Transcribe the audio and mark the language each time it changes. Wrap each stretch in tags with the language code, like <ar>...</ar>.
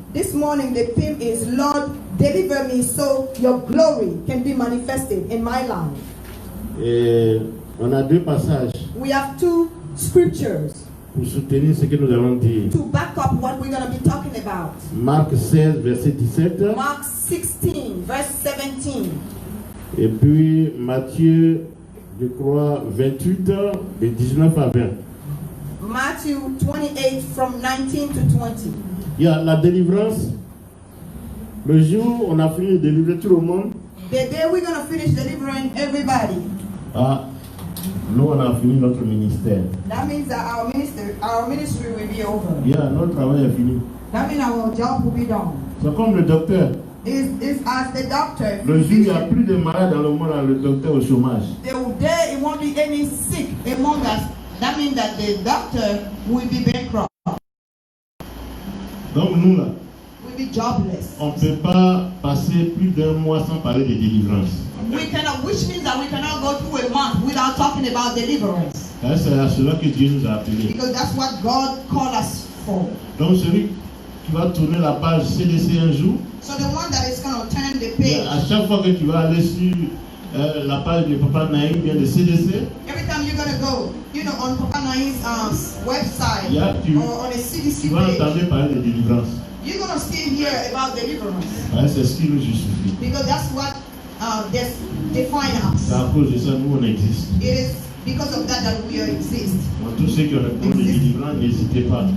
<en>This morning the theme is Lord, deliver me so your glory can be manifested in my life.</en> <fr>Et on a deux passages</fr> <en>We have two scriptures</en> <fr>pour soutenir ce que nous allons dire.</fr> <en>to back up what we're going to be talking about.</en> <fr>Marc 16, verset 17,</fr> <en>Mark 16, verse 17.</en> <fr>et puis Matthieu, je crois, 28, de 19 à 20.</fr> <en>Matthew 28 from 19 to 20.</en> <fr>Il y a la délivrance. Le jour où on a fini de délivrer tout le monde,</fr> <en>The day we're going to finish delivering everybody,</en> <fr>nous on a fini notre ministère.</fr> <en>that means that our ministry will be over.</en> <fr>Notre travail est fini.</fr> <en>That means our job will be done.</en> <fr>C'est comme le docteur.</fr> <en>Is as the doctor.</en> <fr>Le jour où il n'y a plus de malades dans le monde, le docteur au chômage.</fr> <en>The day it won't be any sick among us. That means that the doctor will be bankrupt,</en> <fr>Donc nous là,</fr> <en>will be jobless.</en> <fr>on ne peut pas passer plus d'un mois sans parler de délivrance.</fr> <en>Which means that we cannot go through a month without talking about deliverance.</en> <fr>C'est à cela que Dieu nous a appelés.</fr> <en>Because that's what God called us for.</en> <fr>Donc celui qui va tourner la page CDC un jour,</fr> <en>So the one that is going to turn the page,</en> <fr>à chaque fois que tu vas aller sur la page de Papa Naïm, bien de CDC,</fr> <en>every time you're going to go, on Papa Naïm's website or on a</en> <fr>tu</fr> <en>CDC</en> <fr>vas</fr> <en>page,</en> <fr>entendre parler de délivrance.</fr> <en>you're going to still hear about deliverance.</en> <fr>C'est ce qui nous justifie.</fr> <en>Because that's what defines us.</en> <fr>C'est à cause de ça nous on existe.</fr> <en>It is because of that we exist.</en> <fr>Donc, tous ceux qui ont le problème de délivrance, n'hésitez pas.</fr>